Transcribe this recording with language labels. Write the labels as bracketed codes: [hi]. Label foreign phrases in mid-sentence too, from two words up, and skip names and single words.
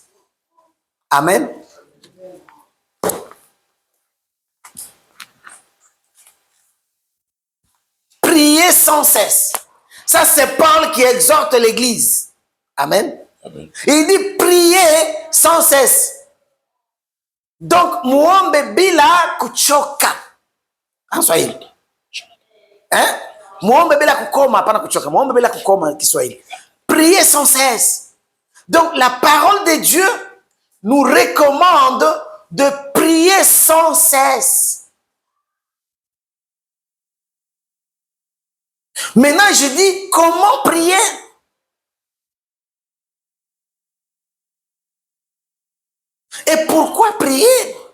[fr] Amen. Priez sans cesse. Ça, c'est Paul qui exhorte l'Église. Amen. Amen. Il dit, priez sans cesse. Donc, [sw] muombe bila kuchoka. [fr] En Swahili. Hein? [sw] Muombe bila kukoma, hapana kuchoka. Muombe bila kukoma, Kiswahili. [fr] Priez sans cesse. Donc, la parole de Dieu nous recommande de prier sans cesse. Maintenant, je dis, comment prier? Et pourquoi prier?